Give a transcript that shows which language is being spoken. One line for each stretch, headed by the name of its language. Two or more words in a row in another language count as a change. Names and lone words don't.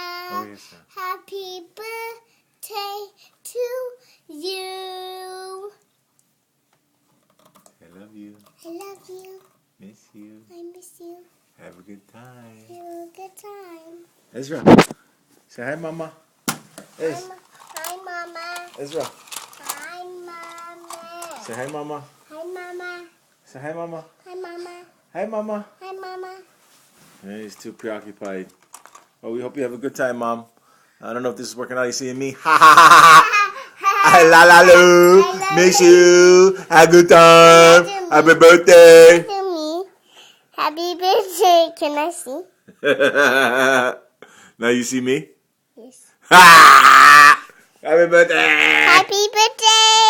English: Oh, yes, sir. Happy birthday to you. I love you. I love you. Miss you. I miss you. Have a good time. Have a good time. Ezra, say hi, Mama. Ez, Hi, Mama. Ezra, Hi, Mama. say hi, Mama. Hi, Mama. Say hi, Mama. Hi, Mama. Hi, Mama. Hi, Mama. And he's too preoccupied. Well, we hope you have a good time, Mom. I don't know if this is working out. You seeing me? Ha ha ha ha! I la la loo. Miss you. Have a good time. Happy birthday. To me. Happy birthday. Can I see? Now you see me? Yes. Happy birthday. Happy birthday.